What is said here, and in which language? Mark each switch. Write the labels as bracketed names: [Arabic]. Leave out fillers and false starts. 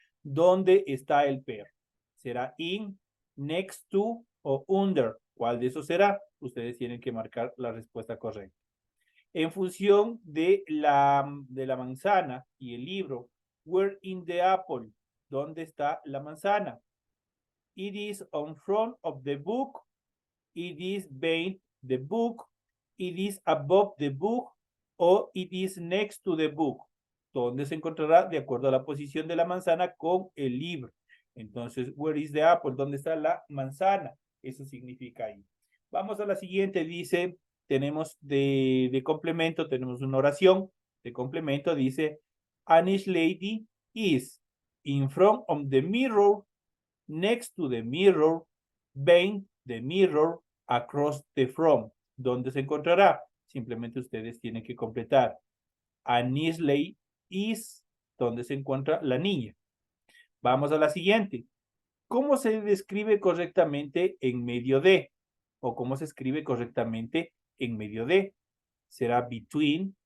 [Spanish] ¿Dónde está el perro? ¿Será [English] in, next to [Spanish] o under? ¿Cuál de esos será? Ustedes tienen que marcar la respuesta correcta. En función de la manzana y el libro, [English] where in the apple? [Spanish] ¿Dónde está la manzana? [English] It is on front of the book. It is behind the book. It is above the book. O it is next to the book. [Spanish] ¿Dónde se encontrará? De acuerdo a la posición de la manzana con el libro. [English] Entonces, where is the apple? [Spanish] ¿Dónde está la manzana? Eso significa ahí. Vamos a la siguiente. Dice, tenemos de complemento, tenemos una oración de complemento. [English] Dice, Anish lady is in front of the mirror, next to the mirror, behind the mirror, across the front. [Spanish] ¿Dónde se encontrará? Simplemente ustedes tienen que completar. [English] Anisley is, [Spanish] ¿dónde se encuentra la niña? Vamos a la siguiente. ¿Cómo se describe correctamente en medio de? ¿O cómo se escribe correctamente en medio de? ¿Será between?